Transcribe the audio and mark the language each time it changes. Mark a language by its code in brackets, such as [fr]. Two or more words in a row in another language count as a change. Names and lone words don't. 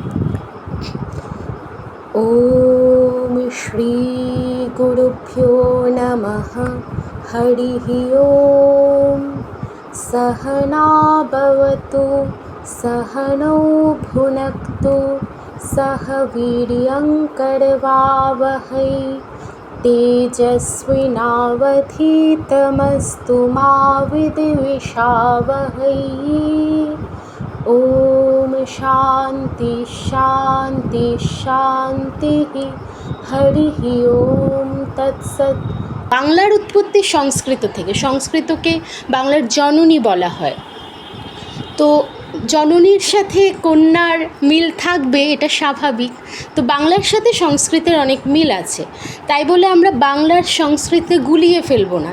[sa] ওম শ্রী গুরুভ্যো নমঃ। হরিঃ ওম। সহনা ভবতু সহনৌ ভুনক্তু সহ বীর্যং করবাবহৈ तेजस्विनावधीतमस्तु मा विद्विषावहै। ओम शांति शांति शांति। हरिः ओम तत्सत्। [bn] বাংলার উৎপত্তি সংস্কৃত থেকে। সংস্কৃতকে বাংলার জননী বলা হয়। তো জননীর সাথে কন্যার মিল থাকবে, এটা স্বাভাবিক। তো বাংলার সাথে সংস্কৃতের অনেক মিল আছে, তাই বলে আমরা বাংলার সংস্কৃতে গুলিয়ে ফেলবো না।